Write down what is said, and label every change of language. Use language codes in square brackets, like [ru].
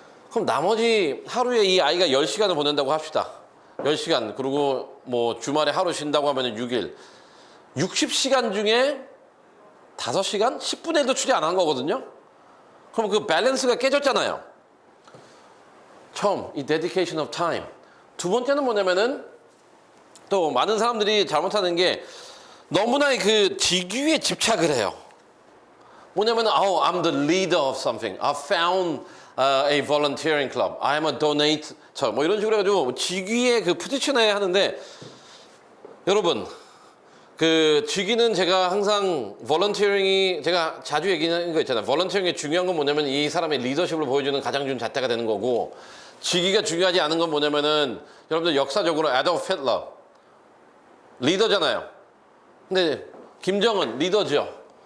[ko] 그럼 나머지 하루에 이 아이가 10시간을 보낸다고 합시다. 10시간. 그리고 뭐 주말에 하루 쉰다고 하면 6일. 60시간 중에 5시간? 10분의 1도 투자 안 한 거거든요? 그럼 그 밸런스가 깨졌잖아요. 처음, 이 dedication of time. 두 번째는 뭐냐면은 또 많은 사람들이 잘못하는 게 너무나 그 직위에 집착을 해요. 뭐냐면은 [en] I'm the leader of something. I found a volunteering club. I'm a donator. [ko] 뭐 이런 식으로 해가지고 직위에 그 포지션에 하는데 여러분 그 직위는 제가 항상 volunteering이 제가 자주 얘기하는 거 있잖아요. volunteering의 중요한 건 뭐냐면 이 사람의 리더십을 보여주는 가장 좋은 잣대가 되는 거고 직위가 중요하지 않은 건 뭐냐면은 여러분들 역사적으로 애돌프 히틀러 리더잖아요. 근데 김정은 리더죠.